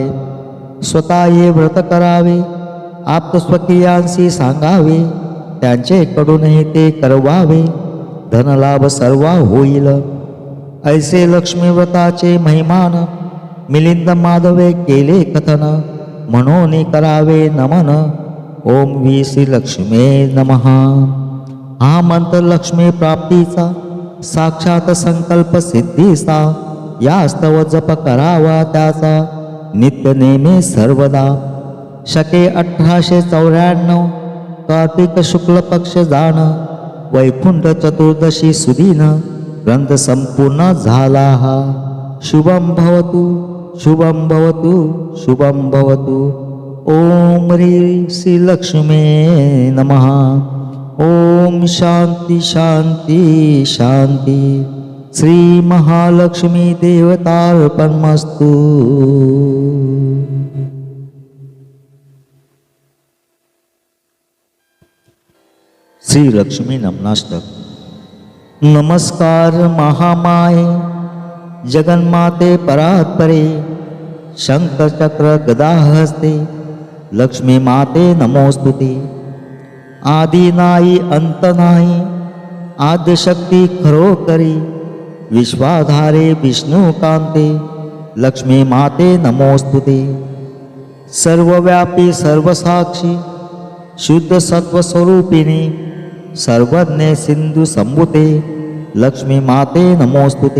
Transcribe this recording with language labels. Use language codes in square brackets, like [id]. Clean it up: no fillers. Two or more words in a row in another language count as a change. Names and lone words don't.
[mr] स्वतः ये व्रत करावे, आप्तस्वकीयांशी सांगावे, त्यांचेकडूनही ते करवावे, धनलाभ सर्व होईल. ऐसे लक्ष्मी व्रताचे महिमान मिलिंद माधवे केले कथन, म्हणून करावे नमन. [sa] ओम वी श्री लक्ष्मे नमः. [mr] हा मंत्र लक्ष्मी प्राप्तीचा साक्षात संकल्प सिद्धीचा, या स्तव जप करावा त्याचा नित्य नेमे सर्वदा. शके 1894 कार्तिक शुक्ल पक्ष जाण, वैकुंठ चतुर्दशी सुदीन ग्रंथ संपूर्ण झाला हा. [sa] शुभं भवतु शुभं भवतु शुभं भवतु. ओम ह्रीं श्रीलक्ष्मी नमः. ओम शांती शांती शांती. श्री महालक्ष्मी देवतार्पणमस्तु. [mr] श्री लक्ष्मी नमनाष्टक. नमस्कार महामाये जगन्माते परात्परे शंकर चक्र गदा हस्ते लक्ष्मी माते नमोस्तुते. आदि नाही अंत नाही आद्यशक्ती खरोखरी विश्वाधारे विष्णुकांते लक्ष्मी माते नमोस्तुते. सर्वव्यापी सर्वसाक्षी शुद्ध सत्व स्वरूपिणी सर्वज्ञ सिंधु संभुते लक्ष्मी माते नमोस्तुते.